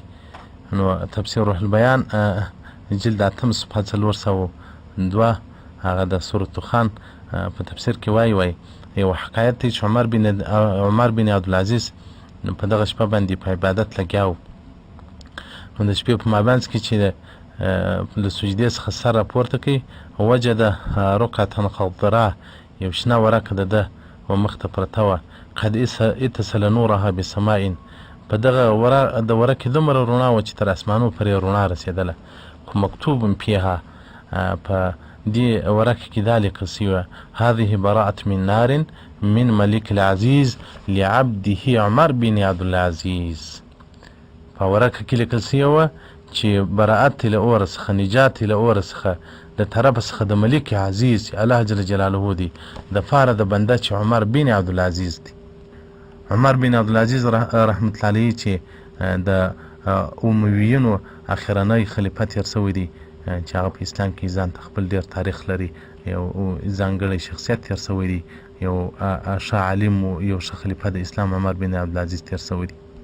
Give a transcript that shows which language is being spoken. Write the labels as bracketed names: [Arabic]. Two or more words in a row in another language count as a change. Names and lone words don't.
[Pashto] نو تفسیر روح البیان جلد 8 صفحه 402 هغه د سورة دخان په تفسیر کې وایي یو حکایت دی چې عمر بن عبدالعزیز په دغه شپه باندې په عبادت لګیا و. نو د شپې په مابینځ کې چې له سجدې څخه سر راپورته کوي [Arabic] وجد رکعة خضراء [Pashto] یو شنه ورقه د ده و مخ ته پرته وه [Arabic] قد اتصل نورها بسماء [Pashto] په دغه د ورقې دومره رڼا وه چې تر اسمانو پورې رڼا رسېدله. خو [Arabic] مکتوب فيها [Pashto] په دې ورقه کې دا لیکل سوي وه [Arabic] هذه براءة من نار من ملك العزيز لعبده عمر بن عبدالعزيز. [Pashto] په ورقه کې لیکل سوي وه چې براءت له اور څخه نجات له اور څخه د طرف څخه د ملک عزیز [Arabic] الله جل جلاله [Pashto] دی د پاره د بنده چې عمر بن عبدالعزیز دی. عمر بن عبدالعزیز [Arabic] رحمت الله علیه [Pashto] چې د امویینو اخرنی خلیفه تیر سوی دی چې هغه په اسلام کې ځان ته خپل ډېر تاریخ لري یو ځانګړی شخصیت تیر سوی دی یو ښه عالم و یو ښه خلیفه د اسلام عمر بن عبدالعزیز تیر سوی دی.